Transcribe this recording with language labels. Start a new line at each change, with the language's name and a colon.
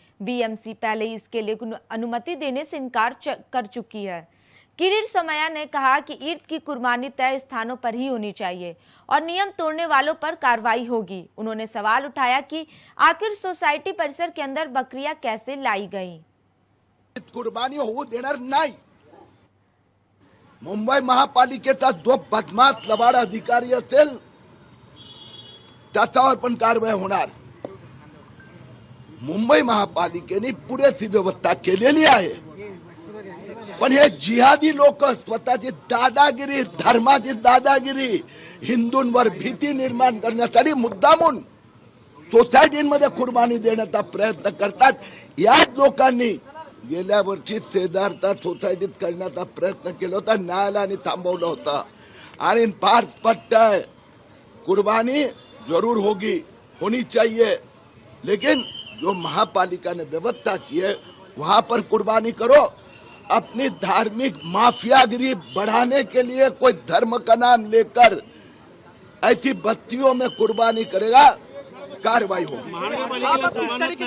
Hindi: BMC पहले ही इसके लिए अनुमति देने से इनकार कर चुकी है। किरीट सोमैया ने कहा कि ईद की कुर्बानी तय स्थानों पर ही होनी चाहिए और नियम तोड़ने वालों पर कार्रवाई होगी। उन्होंने सवाल उठाया कि आखिर सोसाइटी परिसर के अंदर बकरियां कैसे लाई गईं।
Marathi: कुर्बानी होऊ देणार नाही। मुंबई महापालिकेचा जो बदमाश लबाड अधिकारी असेल त्याच्यावर पण कारवाई होणार। मुंबई महापालिकेने पुरेशी व्यवस्था केलेली आहे, पण हे जिहादी लोक स्वतःची दादागिरी, धर्माची दादागिरी, हिंदूंवर भीती निर्माण करण्यासाठी मुद्दामून सोसायटीमध्ये कुर्बानी देण्याचा प्रयत्न करतात। याच लोकांनी गेल्या वर्षी शेजारच्या सोसायटीत करण्याचा प्रयत्न केला होता, न्यायालयाने थांबवलं होतं आणि फार स्पष्ट
Hindi: है कुर्बानी जरूर होनी चाहिए, लेकिन जो महापालिका ने व्यवस्था की है वहां पर कुर्बानी करो। अपनी धार्मिक माफियागिरी बढ़ाने के लिए कोई धर्म का नाम लेकर ऐसी बस्तियों में कुर्बानी करेगा, कार्रवाई होगी।